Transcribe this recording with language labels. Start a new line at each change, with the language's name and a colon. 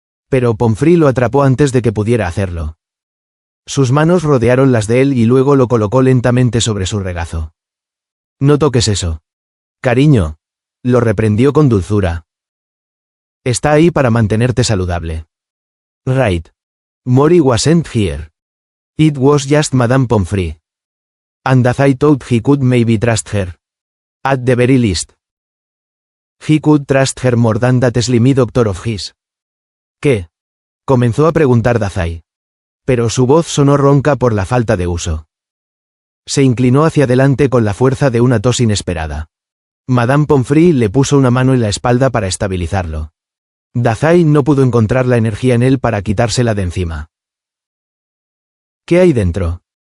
Spanish: Pero Pomfrey lo atrapó antes de que pudiera hacerlo. Sus manos rodearon las de él y luego lo colocó lentamente sobre su regazo. No toques eso. Cariño. Lo reprendió con dulzura. Está ahí para mantenerte saludable.
English: Right. Mori wasn't here. It was just Madame Pomfrey. And Dazai thought he could maybe trust her. At the very least. He could trust her more than that slimy doctor of his.
Spanish: ¿Qué? Comenzó a preguntar Dazai. Pero su voz sonó ronca por la falta de uso. Se inclinó hacia adelante con la fuerza de una tos inesperada. Madame Pomfrey le puso una mano en la espalda para estabilizarlo. Dazai no pudo encontrar la energía en él para quitársela de encima. ¿Qué hay dentro?